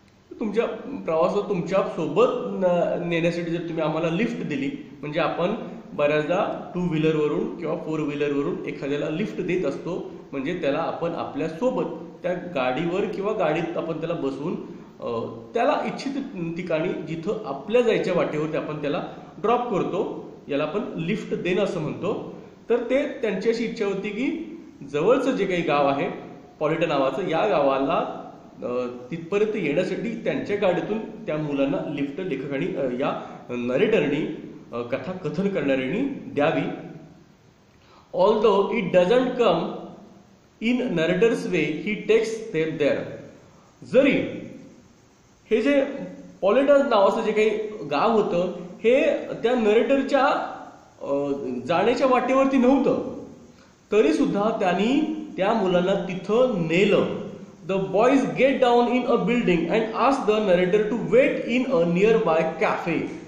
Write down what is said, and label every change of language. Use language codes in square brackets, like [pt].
[mr] तुमच्या प्रवासात तुमच्या सोबत नेण्यासाठी जर तुम्ही आम्हाला लिफ्ट दिली, म्हणजे आपण बऱ्याचदा 2 व्हीलरवरून किंवा 4 व्हीलरवरून एखाद्याला लिफ्ट देत असतो, म्हणजे त्याला आपण आपल्या सोबत त्या गाडीवर किंवा गाडीत आपण त्याला बसवून त्याला इच्छित ठिकाणी जिथं आपल्या जायच्या वाटेवरती आपण त्याला ड्रॉप करतो, याला आपण लिफ्ट देणं असं म्हणतो. तर ते त्यांची अशी इच्छा होती की जवळचं जे काही गाव आहे पॉलेटा नावाचं, या गावाला तिथपर्यंत येण्यासाठी त्यांच्या गाडीतून त्या मुलांना लिफ्ट लेखकांनी, या नरेटरनी, कथा कथन करणाऱ्यांनी द्यावी. [en] Although it doesn't come in narrator's way he takes them there. [mr] जरी हे जे पॉलेटा नावाचं जे काही गाव होतं हे त्या नरेटरच्या जाण्याच्या वाटेवरती नव्हतं, तरी सुद्धा त्यांनी त्या मुलांना तिथं नेलं. [en] The boys get down in a building and ask the narrator to wait in a nearby cafe.